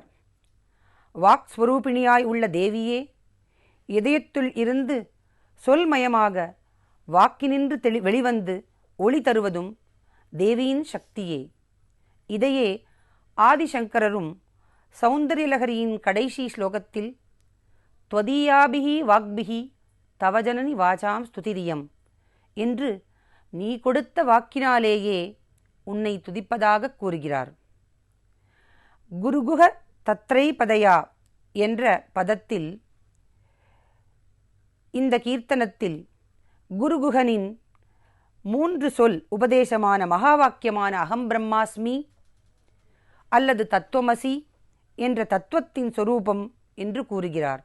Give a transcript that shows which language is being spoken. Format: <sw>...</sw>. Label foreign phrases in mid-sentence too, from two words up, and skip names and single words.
<ta>வாக் ஸ்வரூபிணியாய் உள்ள தேவியே இதயத்துள் இருந்து சொல்மயமாக வாக்கினின்று வெளிவந்து ஒளி தருவதும் தேவியின் சக்தியே. இதையே ஆதிசங்கரரும் சௌந்தர்யலகரியின் கடைசி ஸ்லோகத்தில்</ta> <sa>त्वदीयाभिः वाग्भिः तव जननि वाचाम् स्तुतिरियम्</sa> <ta>என்று நீ கொடுத்த வாக்கினாலேயே உன்னை துதிப்பதாக கூறுகிறார். குருகுஹ தத்ரைபதயா என்ற பதத்தில் இந்த கீர்த்தனத்தில் குருகுஹனின் 3 சொல் உபதேசமான மகா வாக்கியமான</ta> <sa>अहम् ब्रह्मास्मि</sa> <ta>அல்லது தத்துவமசி என்ற தத்துவத்தின் சொரூபம் என்று கூறுகிறார்.</ta>